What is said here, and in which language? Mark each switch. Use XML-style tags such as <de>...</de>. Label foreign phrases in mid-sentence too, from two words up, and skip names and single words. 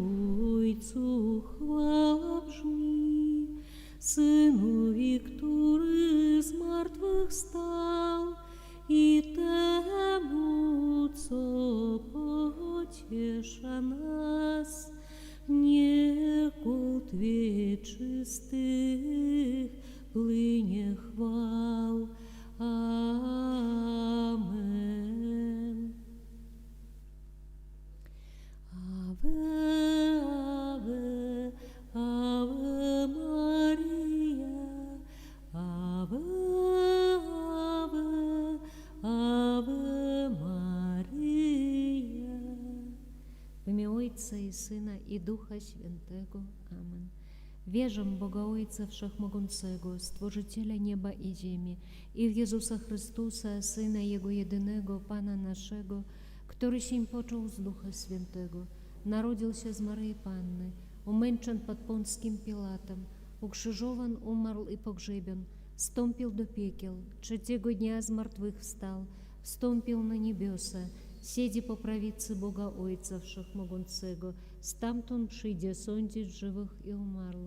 <pl>Ojcu chwała brzmi, Synowi, który z martwych stał, i temu, co pociesza nas, niech kult wieczystych płynie chwał. Amen.</pl> <la>Ave, Ave, Ave Maria, Ave, Ave, Ave Maria.</la> <pl>W imię Ojca i Syna i Ducha Świętego. Amen. Wierzę w Boga Ojca Wszechmogącego, Stworzyciela nieba i ziemi, i w Jezusa Chrystusa, Syna Jego jedynego, Pana naszego, który się począł z Ducha Świętego, narodził się z Maryi Panny, umęczon pod Pąckim Pilatem, ukrzyżowan, umarł i pogrzebion, wstąpił do piekiel, trzeciego dnia z martwych wstał, wstąpił na niebiosa, siedzi po prawicy Boga Ojca Wszechmogącego, stamtąd przyjdzie sądzić żywych i umarłych.</pl>